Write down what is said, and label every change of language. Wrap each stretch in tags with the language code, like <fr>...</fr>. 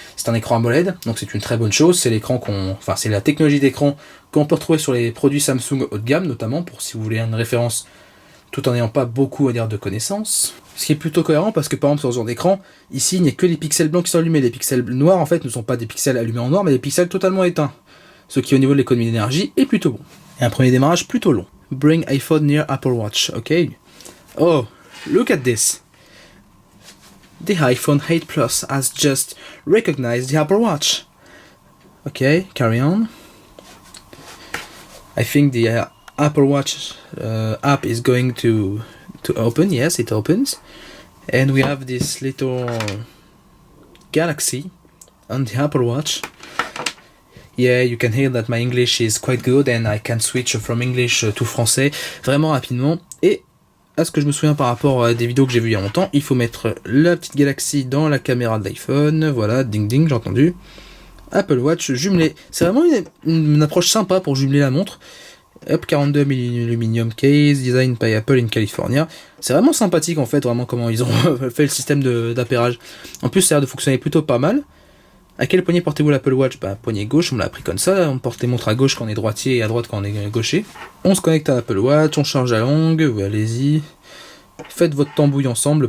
<fr>C'est un écran AMOLED, donc c'est une très bonne chose. C'est c'est la technologie d'écran qu'on peut retrouver sur les produits Samsung haut de gamme, notamment pour si vous voulez une référence, tout en n'ayant pas beaucoup à dire de connaissances. Ce qui est plutôt cohérent parce que par exemple sur ce genre d'écran, ici il n'y a que les pixels blancs qui sont allumés. Les pixels noirs en fait ne sont pas des pixels allumés en noir, mais des pixels totalement éteints. Ce qui au niveau de l'économie d'énergie est plutôt bon. Et un premier démarrage plutôt long.</fr> <en>Bring iPhone near Apple Watch, ok. Oh, look at this. The iPhone 8 Plus has just recognized the Apple Watch. Okay, carry on. I think the Apple Watch app is going to open. Yes, it opens. And we have this little galaxy on the Apple Watch. Yeah, you can hear that my English is quite good and I can switch from English to</en> <fr>français vraiment rapidement. Et à ce que je me souviens par rapport à des vidéos que j'ai vues il y a longtemps, il faut mettre la petite galaxie dans la caméra de l'iPhone, voilà, ding ding, j'ai entendu. Apple Watch jumelé, c'est vraiment une approche sympa pour jumeler la montre.</fr> <en>Hop, 42 aluminium case, design by Apple in California.</en> <fr>C'est vraiment sympathique en fait, vraiment comment ils ont fait le système d'appairage. En plus, ça a l'air de fonctionner plutôt pas mal. À quel poignet portez-vous l'Apple Watch? Bah, poignet gauche, on l'a appris comme ça. On porte les montres à gauche quand on est droitier et à droite quand on est gaucher. On se connecte à l'Apple Watch, on charge la langue, oui, allez-y. Faites votre tambouille ensemble.</fr>